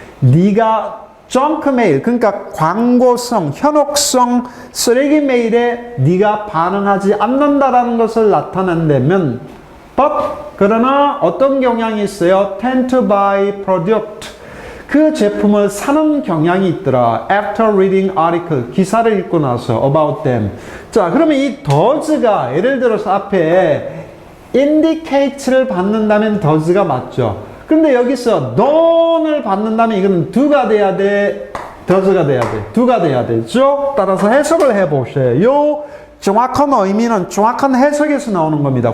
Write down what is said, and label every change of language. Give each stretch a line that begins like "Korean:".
Korean: 네가 junk mail, 그러니까 광고성, 현혹성 쓰레기 메일에 네가 반응하지 않는다라는 것을 나타낸다면 but 그러나 어떤 경향이 있어요?
English: tend to buy product.
Korean: 그 제품을 사는 경향이 있더라.
English: After reading article,
Korean: 기사를 읽고 나서
English: about them.
Korean: 자, 그러면 이 does가 예를 들어서 앞에 indicate를 받는다면 does가 맞죠. 근데 여기서 don't을 받는다면 이거는 do가 돼야 돼, does가 돼야 돼, do가 돼야 되죠. 따라서 해석을 해보세요. 정확한 의미는 정확한 해석에서 나오는 겁니다.